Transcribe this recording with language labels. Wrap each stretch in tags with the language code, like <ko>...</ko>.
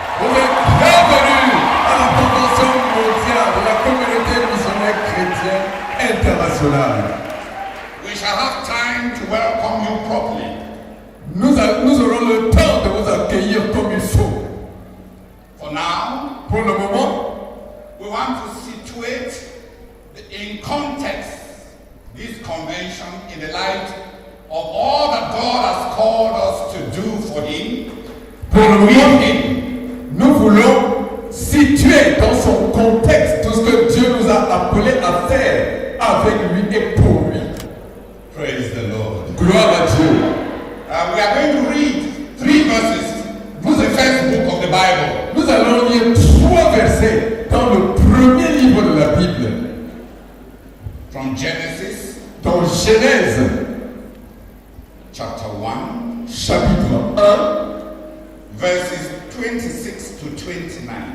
<fr>Vous êtes bienvenus à la Convention mondiale de la communauté missionnaire chrétienne internationale.</fr> <en>We shall have time to welcome you properly.</en> <fr>Nous aurons le temps de vous accueillir comme il faut.</fr> <en>For now,</en> <fr>pour le moment,</fr> <en>we want to situate in context this convention in the light of all that God has called us to do for Him.</en> <fr>Pour le moment, nous voulons situer dans son contexte tout ce que Dieu nous a appelé à faire avec lui et pour lui.</fr> <en>Praise the Lord.</en> <fr>Gloire à Dieu.</fr> <en>We are going to read 3 verses from the first book of the Bible.</en> <fr>Nous allons lire 3 versets dans le premier livre de la Bible.</fr> <en>From Genesis,</en> <fr>dans Genèse,</fr> <en>chapter 1,</en> <fr>chapitre 1,</fr> <en>verses 26 to 29.</en>